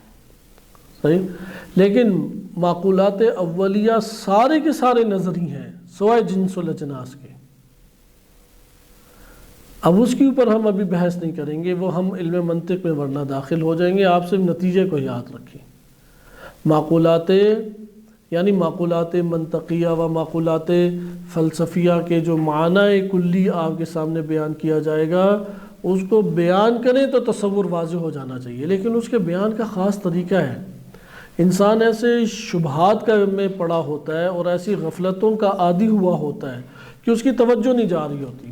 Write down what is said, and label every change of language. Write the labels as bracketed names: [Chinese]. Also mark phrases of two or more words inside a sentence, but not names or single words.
[Urdu] صحیح. لیکن معقولات اولیہ سارے کے سارے نظری ہیں سوائے جنس و الاجناس کے. اب اس کے اوپر ہم ابھی بحث نہیں کریں گے، وہ ہم علم منطق میں ورنہ داخل ہو جائیں گے. آپ صرف نتیجے کو یاد رکھیں. معقولات یعنی معقولات منطقیہ و معقولات فلسفیہ کے جو معنی کلی آپ کے سامنے بیان کیا جائے گا اس کو بیان کریں تو تصور واضح ہو جانا چاہیے، لیکن اس کے بیان کا خاص طریقہ ہے. انسان ایسے شبہات کا میں پڑا ہوتا ہے اور ایسی غفلتوں کا عادی ہوا ہوتا ہے کہ اس کی توجہ نہیں جا رہی ہوتی.